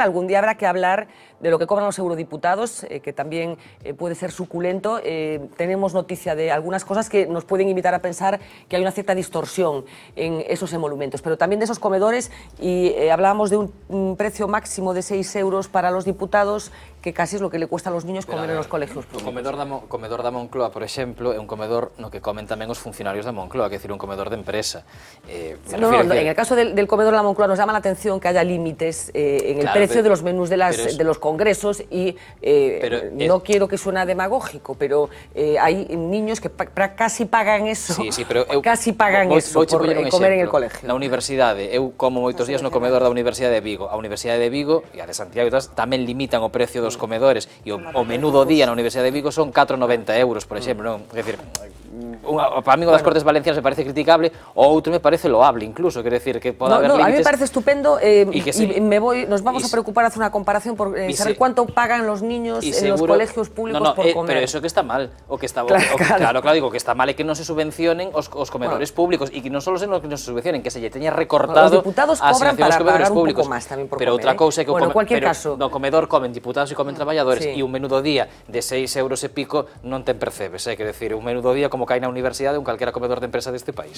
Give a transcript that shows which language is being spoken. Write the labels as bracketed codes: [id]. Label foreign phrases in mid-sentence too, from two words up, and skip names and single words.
[es] Algún día habrá que hablar de lo que cobran los eurodiputados, que también puede ser suculento. Tenemos noticia de algunas cosas que nos pueden invitar a pensar que hay una cierta distorsión en esos emolumentos, pero también de esos comedores, y hablábamos de un precio máximo de 6 euros para los diputados, que casi es lo que le cuesta a los niños comer en los colegios públicos. [gl] O comedor da Moncloa, por exemplo, é un comedor no que comen tamén os funcionarios da Moncloa, que é dicir, un comedor de empresa. [es] En el caso del comedor de la Moncloa nos llama la atención que haya límites en el precio de los menús de los congresos y no quiero que suene demagógico, pero hay niños que casi pagan eso, casi pagan eso por comer en el colegio. [gl] Na universidade, eu como moitos días no comedor da Universidade de Vigo. A Universidade de Vigo e a de Santiago e todas tamén limitan o precio dos comedores e o menú do día na Universidade de Vigo son 4,90 euros, por exemplo, non? É dicir, para mí o das Cortes Valencianas [es] me parece criticable, [gl] o outro [es] me parece loable incluso, [gl] quer decir que pode haber límites. [es] A mí me parece estupendo nos vamos a preocupar a hacer una comparación por saber cuánto pagan los niños en los colegios públicos por comer. Pero eso que está mal, [gl] claro, digo que está mal é que non se subvencionen os comedores públicos e que non só [es] en los que [gl] non se subvencionen, que se lle teña recortado [es] los diputados cobran para pagar [gl] un pouco máis tamén por comer. Pero outra cousa é que [es] en cualquier caso [gl] no comedor comen diputados e comen traballadores e un menú do día de 6 euros e pico non ten percebes, quer decir, un menú do día como cae na universidade un calquera comedor de empresa deste país.